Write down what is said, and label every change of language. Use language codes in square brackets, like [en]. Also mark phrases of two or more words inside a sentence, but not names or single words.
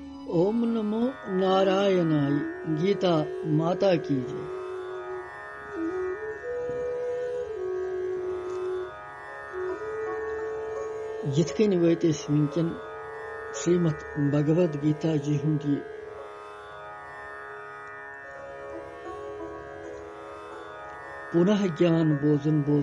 [hi] ओम नमो नारायणाय गीता माता की जय। [ks] यिथकन वत वनकन श्रीमद भगवद गीता जी हुंद ये पुनः ज्ञान बोजन